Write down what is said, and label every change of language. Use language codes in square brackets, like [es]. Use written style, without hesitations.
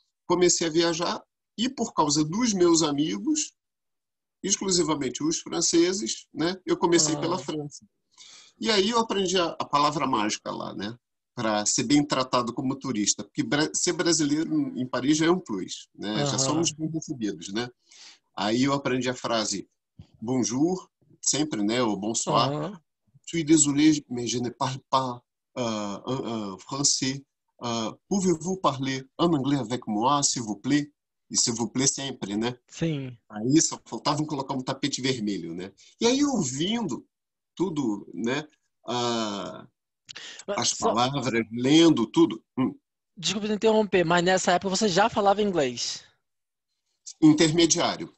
[pt] Comecei a viajar e, por causa dos meus amigos, exclusivamente os franceses, né? Eu comecei pela França. E aí eu aprendi a palavra mágica lá, né? Para ser bem tratado como turista, porque ser brasileiro em Paris já é um plus, né? Já somos bem recebidos, né? Aí eu aprendi a frase bonjour, sempre, né? O bonsoir. [fr] Je suis désolé, mais je ne parle pas français. Pouvez-vous parler en anglais avec moi, s'il vous plaît? [pt] E [fr] s'il vous plaît [pt] sempre, né? Sim. Aí só faltava colocar um tapete vermelho, né? E aí, ouvindo tudo, né? As palavras, lendo tudo. Desculpa te interromper, mas nessa época você já falava inglês? Intermediário.